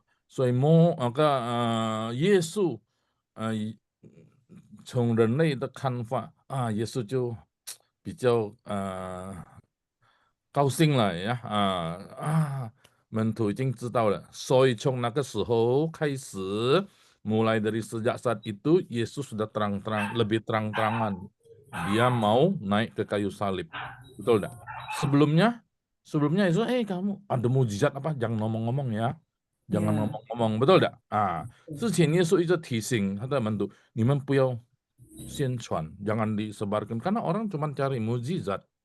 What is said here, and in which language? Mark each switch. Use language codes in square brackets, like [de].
[zh] 所以耶稣从人类的看法耶稣就比较高兴了呀门徒已经知道了，所以从那个时候开始， [id] mulai dari sejak saat itu Yesus sudah lebih terang-terangan dia mau naik ke kayu salib. Betul enggak? Sebelumnya Yesus, kamu ada mujizat apa? Jangan ngomong-ngomong ya. Jangan ngomong-ngomong, betul enggak? [zh] 之前耶稣一直提醒他的门徒，你们不要宣传， [id] jangan disebarkan karena orang cuma cari mujizat.